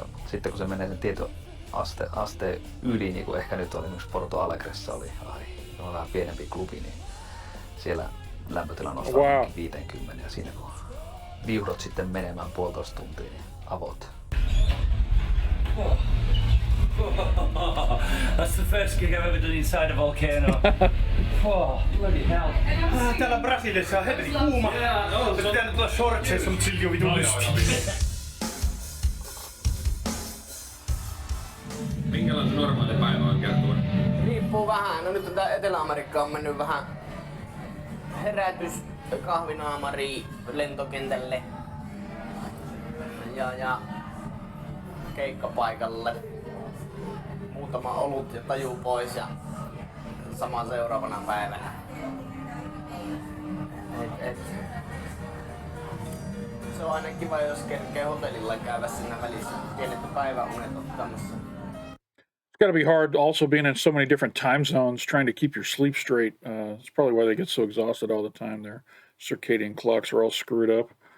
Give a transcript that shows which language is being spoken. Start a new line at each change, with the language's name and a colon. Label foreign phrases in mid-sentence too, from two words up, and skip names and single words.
Finnish: Sitten kun se menee sen tietyn asteen yli, niin kuin ehkä nyt oli esimerkiksi Porto Alegressa oli vähän pienempi klubi, niin siellä lämpötila nostaa 50 ja siinä kun viuhdot sitten menemään 1,5 tuntia, niin avot.
English: That's the first gig I've ever done inside a volcano. Oh, bloody hell.
Finnish: Täällä Brasiliassa on helvetin kuuma. Se pitää tulla shortseissa, mutta silti on vitun lysti. Minkälainen normaali päivä on kertoa? Riippuu vähän. No nyt tää Etelä-Amerikka on mennyt vähän herätys kahvinaamari lentokentälle ja keikkapaikalle. Muutama olut ja taju pois ja sama seuraavana päivänä. Se on aina kiva, jos kerkee hotellilla käydä siinä välissä. Pienet päiväunet ottamassa.
English: It's got to be hard also being in so many different time zones, trying to keep your sleep straight. It's probably why they get so exhausted all the time. Their circadian clocks are all screwed up.